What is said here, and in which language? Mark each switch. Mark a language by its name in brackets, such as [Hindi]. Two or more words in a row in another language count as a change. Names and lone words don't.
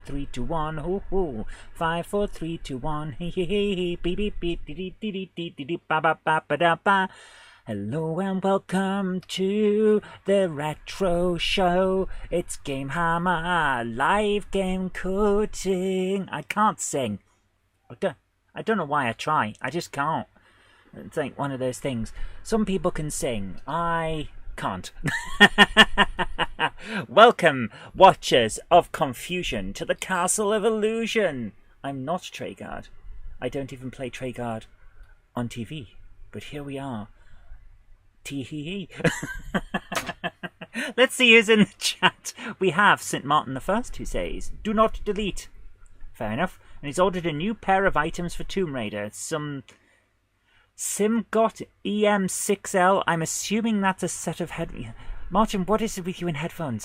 [English] 3, 2, 1, hoo hoo. 5, 4, 3, 2, 1, hee hee hee hee, beep beep beep, dee dee dee dee dee dee, ba ba ba ba da ba. Hello and welcome to the Retro Show. It's GameHammer Live Game Coding. I can't sing. I don't know why I try. I just can't. It's like one of those things. Some people can sing. I can't. Welcome, watchers of confusion, to the Castle of Illusion. I'm not Treguard. I don't even play Treguard on TV. But here we are. Tee-hee-hee. Let's see who's in the chat. We have St. Martin the First, who says, "Do not delete." Fair enough. And he's ordered a new pair of items for Tomb Raider. Some Simgot EM6L. I'm assuming that's a set of head... Martin, what is it with you in headphones?